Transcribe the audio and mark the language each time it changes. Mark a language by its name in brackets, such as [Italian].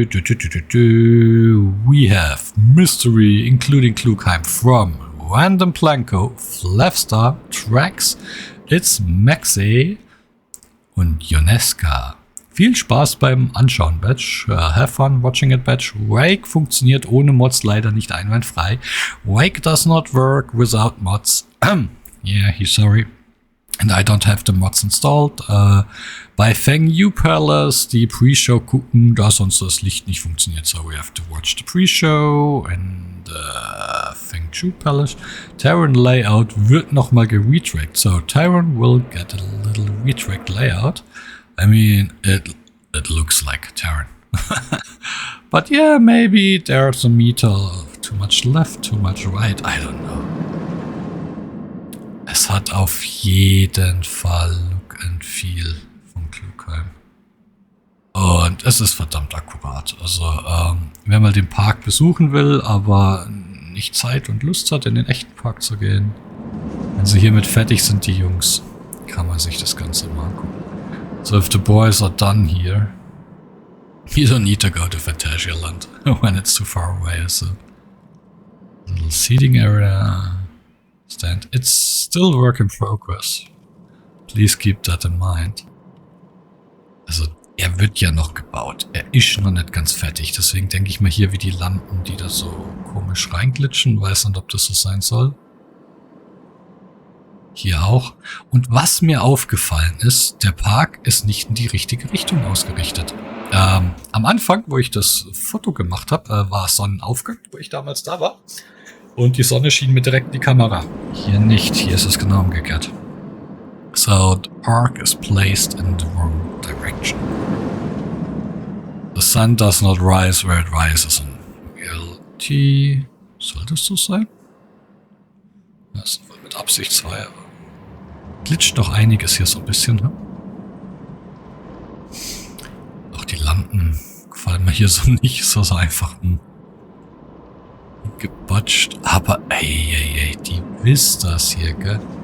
[English] We have Mystery, including Klugheim, from Randomplanco, Flaffstar, Trax, it's Maxeh und Jonezka. [German] Viel Spaß beim Anschauen, Badge. [English] Have fun watching it, Badge. [German] Wake funktioniert ohne Mods leider nicht einwandfrei. [English] Wake does not work without mods. Yeah, he's sorry. And I don't have the mods installed. [German] Bei Feng Yu Palace die Pre-Show gucken, da sonst das Licht nicht funktioniert. [English] So we have to watch the Pre-Show and Feng Yu Palace. [German] Terran Layout wird nochmal geretrackt. [English] So Terran will get a little retracked layout. I mean, it looks like Terran. But yeah, maybe there's a meter too much left, too much right. I don't know. [German] Es hat auf jeden Fall Look and Feel von Klugheim. Und es ist verdammt akkurat. Also, wer mal den Park besuchen will, aber nicht Zeit und Lust hat, in den echten Park zu gehen, wenn sie hiermit fertig sind, die Jungs, kann man sich das Ganze mal angucken. [English] So, if the boys are done here, you don't need to go to Phantasialand when it's too far away. So, little seating area. Stand. It's still work in progress. Please keep that in mind. [German] Also, er wird ja noch gebaut. Er ist noch nicht ganz fertig. Deswegen denke ich mal hier, wie die Lampen, die da so komisch reinglitschen. Weiß nicht, ob das so sein soll. Hier auch. Und was mir aufgefallen ist, der Park ist nicht in die richtige Richtung ausgerichtet. Am Anfang, wo ich das Foto gemacht habe, war Sonnenaufgang, wo ich damals da war. Und die Sonne schien mir direkt in die Kamera. Hier nicht, hier ist es genau umgekehrt. [English] So, the park is placed in the wrong direction. The sun does not rise where it rises in reality. [German] Soll das so sein? Das war mit Absicht 2, aber glitscht noch einiges hier so ein bisschen. Ne? Auch die Lampen gefallen mir hier so nicht, so einfach gebatscht, aber ey, die Vistas hier, gell?